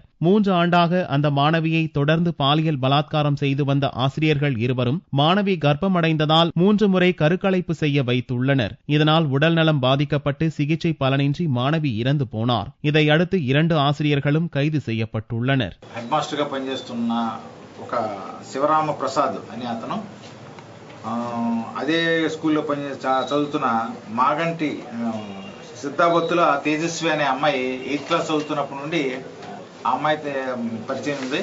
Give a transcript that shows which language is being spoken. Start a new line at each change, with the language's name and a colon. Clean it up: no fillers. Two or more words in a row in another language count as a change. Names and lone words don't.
Tamil: 3 ஆண்டாக அந்த மாணவியை தொடர்ந்து பாலியல் பலாத்காரம் செய்து வந்த ஆசிரியர்கள் இருவரும் மாணவி கர்ப்பமடைந்ததால் 3 முறை கருக்கலைப்பு செய்ய வைத்துள்ளனர். இதனால் உடல்நலம் பாதிக்கப்பட்டு சிகிச்சை பலனின்றி மாணவி இறந்து போனார். இதையடுத்து 2 ஆசிரியர்களும் கைது செய்யப்பட்டுள்ளனர்.
Telugu: హెడ్ మాస్టర్ గా పనిచేస్తున్న ఒక శివరామ ప్రసాద్ అనే అతను అదే స్కూల్లో చదువుతున్న మాగంటి సిద్ధాబత్తుల తేజస్వి అనే అమ్మాయి 8th క్లాస్ చదువుతున్నప్పటి నుండి ఆ అమ్మాయి పరిచయం ఉంది.